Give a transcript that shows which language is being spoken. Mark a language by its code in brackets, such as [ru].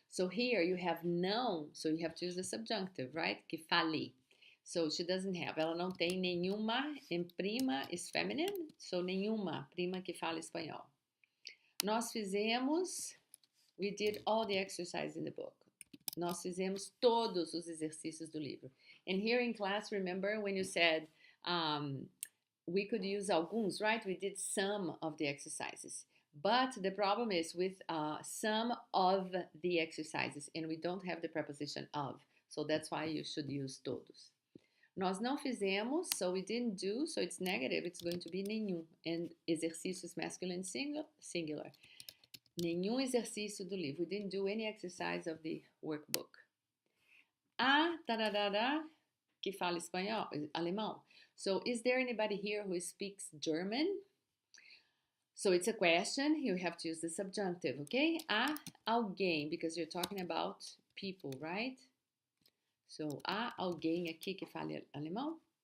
[en] So here you have não, so you have to use the subjunctive, right? [pt] Que fale. [en] So she doesn't have. Ela não tem nenhuma, em prima is feminine, so nenhuma prima que fala espanhol. [pt] Nós fizemos, [en] we did all the exercises in the book. [pt] Nós fizemos todos os exercícios do livro. [en] And here in class, remember when you said we could use alguns, right? We did some of the exercises. But the problem is with some of the exercises, and we don't have the preposition of. So that's why you should use todos. [pt] Nós não fizemos, [en] so we didn't do, so it's negative, it's going to be nenhum. And exercícios masculine singular. [pt] Nenhum exercício do livro. [en] We didn't do any exercise of the workbook. [pt] A tararara que fala espanhol, alemão. [en] So is there anybody here who speaks German? So it's a question, you have to use the subjunctive, okay? A alguém, because you're talking about people, right? [pt] So, há alguém aqui que fale alemão?